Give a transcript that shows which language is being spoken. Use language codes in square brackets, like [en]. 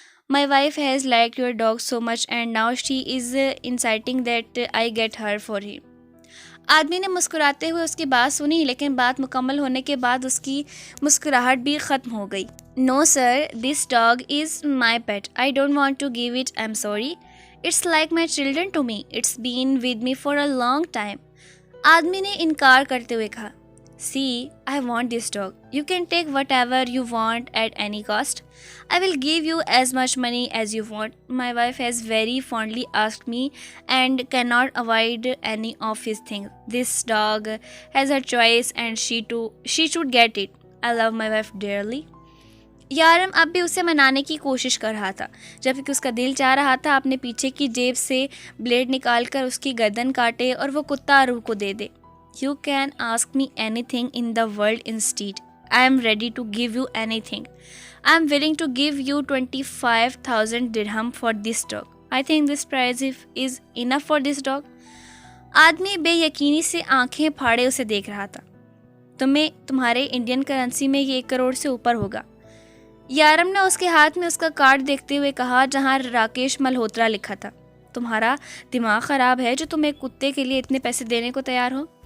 [en] My wife has like your dog so much and now she is insisting that I get her for him. [ur] آدمی نے مسکراتے ہوئے اس کی بات سنی، لیکن بات مکمل ہونے کے بعد اس کی مسکراہٹ بھی ختم ہو گئی۔ [en] No sir, this dog is my pet, I don't want to give it, I am sorry, it's like my children to me, it's been with me for a long time. [ur] آدمی نے انکار کرتے ہوئے کہا، [en] See, I want this dog. You can take whatever you want at any cost. I will give you as much money as you want. My wife has very fondly asked me and cannot avoid any of his things. This dog has her choice and she should get it. I love my wife dearly. [ur] یارم اب بھی اسے منانے کی کوشش کر رہا تھا، جبکہ اس کا دل چاہ رہا تھا اپنے پیچھے کی جیب سے بلیڈ نکال کر اس کی گردن کاٹے اور وہ کتا روح کو دے دے۔ [en] You can ask me anything in the world instead. I am ready to give you anything. I am willing to give you 25,000 dirham for this dog. I think this price is enough for this dog. [ur] آدمی بے یقینی سے آنکھیں پھاڑے اسے دیکھ رہا تھا۔ تمہارے انڈین کرنسی میں یہ 1 کروڑ سے اوپر ہوگا۔ یارم نے اس کے ہاتھ میں اس کا کارڈ دیکھتے ہوئے کہا جہاں راکیش ملہوترا لکھا تھا۔ تمہارا دماغ خراب ہے جو تم ایک کتے کے لیے اتنے پیسے دینے کو تیار ہو؟